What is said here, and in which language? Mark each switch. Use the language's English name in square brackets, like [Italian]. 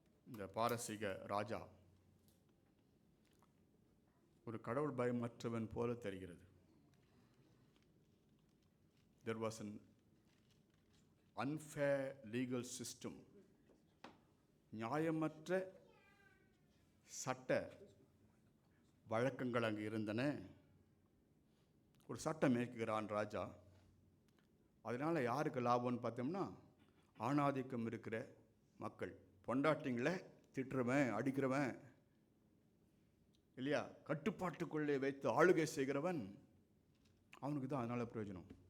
[Tamil] இந்த பாரசீக ராஜா ஒரு கடவுள் பயமற்றவன் போல தெரிகிறது. [English] There was an unfair legal system. [Tamil] நியாயமற்ற சட்ட வழக்கங்கள் அங்கே இருந்தன. ஒரு சட்டம் இயக்குகிறான் ராஜா. அதனால் யாருக்கு லாபம்னு பார்த்தோம்னா ஆணாதிக்கம் இருக்கிற மக்கள், பொண்டாட்டிங்களை திட்டுறவன் அடிக்கிறவன் இல்லையா, கட்டுப்பாட்டுக்குள்ளே வைத்து ஆளுகை செய்கிறவன், அவனுக்கு தான் அதனால் பிரயோஜனம்.